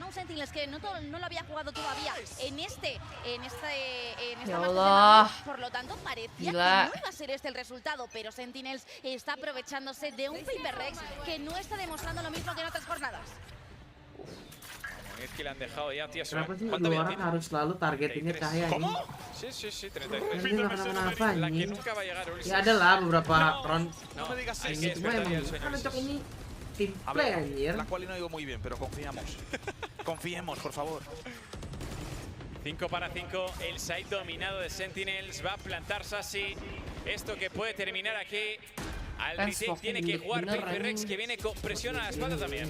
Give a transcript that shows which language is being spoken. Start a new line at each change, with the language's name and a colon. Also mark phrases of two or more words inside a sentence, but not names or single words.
Spanish: Un Sentinels que no lo había jugado todavía en esta Allah. por lo tanto parecía que no iba a ser este el resultado, pero Sentinels está aprovechándose de un Paper Rex que no está demostrando lo mismo que en otras jornadas. Es que le han dejado ya, tío.
Indonesian: Kenapa sih lu orang harus selalu targetingnya Cahaya?
Spanish: ¿Cómo? Sí, 33.
Indonesian: Dia nggak kenapa-napa
Spanish: La que anjing. nunca va a llegar Ulises.
Indonesian: Ya ada lah beberapa round.
Spanish: No me digas Hay eso. que Cuma despertar emang ya el sueño, kan Ulises.
Indonesian: untuk ini tim
Spanish: A play ver, anjir. la cual no digo muy bien, pero confiamos. Confiemos, por favor. 5 para 5, el side dominado de Sentinels. Va a plantar Sassy. Esto que puede terminar aquí. Al retake tiene que jugar Paper Rex, que viene con presión a la espalda también.